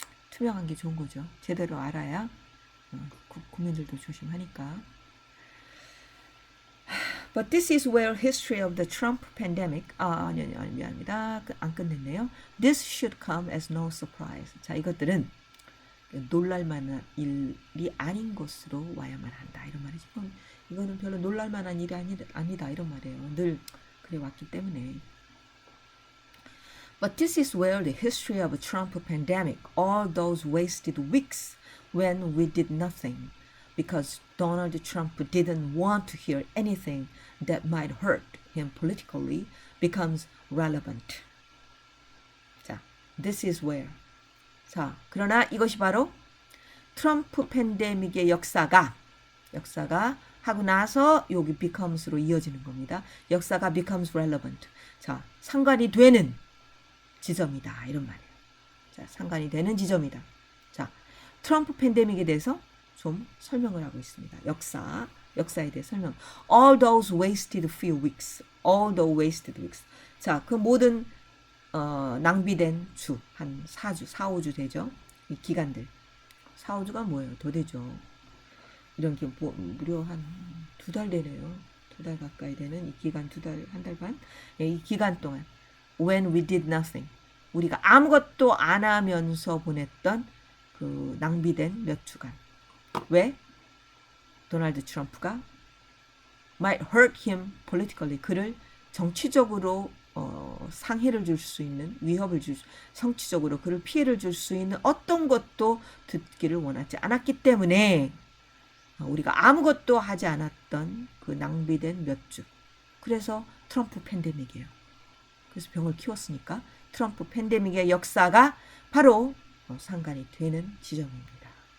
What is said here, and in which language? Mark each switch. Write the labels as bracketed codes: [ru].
[ko] 투명한 게 좋은 거죠. 제대로 알아야 국민들도 조심하니까. [en] But this is where history of the Trump pandemic [ko] 아니 미안합니다. 안 끝냈네요. [en] This should come as no surprise. [ko] 자, 이것들은 놀랄만한 일이 아닌 것으로 와야만 한다 이런 말이죠. 이거는 별로 놀랄만한 일이 아니다 이런 말이에요. 늘 그래 왔기 때문에. [en] But this is where the history of a Trump pandemic, all those wasted weeks when we did nothing, because Donald Trump didn't want to hear anything that might hurt him politically, becomes relevant. 자, this is where. [ko] 자, 그러나 이것이 바로 트럼프 팬데믹의 역사가 하고 나서 여기 becomes로 이어지는 겁니다. [en] 역사가 becomes relevant. [ko] 자, 상관이 되는 지점이다 이런 말이에요. 자, 상관이 되는 지점이다. 자, 트럼프 팬데믹에 대해서 좀 설명을 하고 있습니다. 역사에 대해 설명. [en] All those wasted few weeks. All those wasted weeks. [ko] 자, 그 모든 낭비된 주, 한 4주, 4, 5주 되죠. 이 기간들. 4, 5주가 뭐예요? 더 되죠. 이런 게 무려 한 2달 되네요. 2달 가까이 되는 이 기간, 2달, 한 달 반? 예, 이 기간 동안 [en] when we did nothing. [ko] 우리가 아무것도 안 하면서 보냈던 그 낭비된 몇 주간. 왜? [en] 도널드 트럼프가 might hurt him politically. [ko] 그를 정치적으로 상해를 줄 수 있는 위협을 정치적으로 그를 피해를 줄 수 있는 어떤 것도 듣기를 원하지 않았기 때문에 우리가 아무것도 하지 않았던 그 낭비된 몇 주. 그래서 트럼프 팬데믹이에요. 그래서 병을 키웠으니까 트럼프 팬데믹의 역사가 바로 상관이 되는 지점입니다.